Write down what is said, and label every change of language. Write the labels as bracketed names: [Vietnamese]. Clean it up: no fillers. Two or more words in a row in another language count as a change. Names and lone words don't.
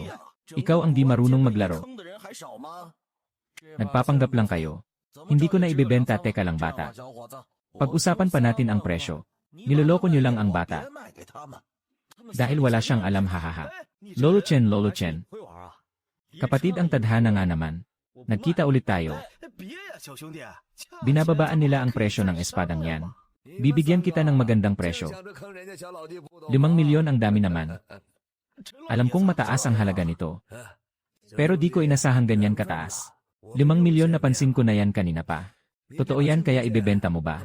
[Filipino] Ikaw ang di marunong maglaro. Nagpapanggap lang kayo. Hindi ko na ibebenta, teka lang bata. Pag-usapan pa natin ang presyo. Niloloko niyo lang ang bata. Dahil wala siyang alam, hahaha. Lolo Chen, Lolo Chen. [Chinese] 会玩啊？ [Filipino] Kapatid, ang tadhana nga naman. Nagkita ulit tayo. [Chinese] 别呀，小兄弟， [Filipino] Binababaan nila ang presyo ng espadang yan. Bibigyan kita ng magandang presyo. 5 milyon ang dami naman. Alam kong mataas ang halaga nito. Pero di ko inasahang ganyan kataas. 5 milyon napansin ko na yan kanina pa. Totoo yan kaya ibebenta mo ba?